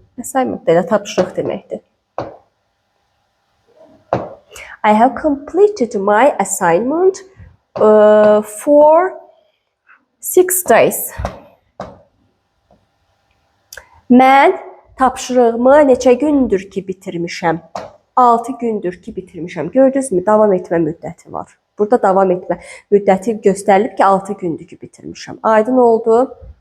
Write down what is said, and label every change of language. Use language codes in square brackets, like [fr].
[az] Assignment da elə tapşırıq deməkdir. [en] I have completed my assignment for 6 days. [az] Mən tapşırığımı neçə gündür ki bitirmişəm? 6 gündür ki bitirmişəm. Gördünüzmü? Davam etmə müddəti var. Burada davam etmə müddəti göstərilib ki, 6 gündür ki bitirmişəm. Aydın oldu.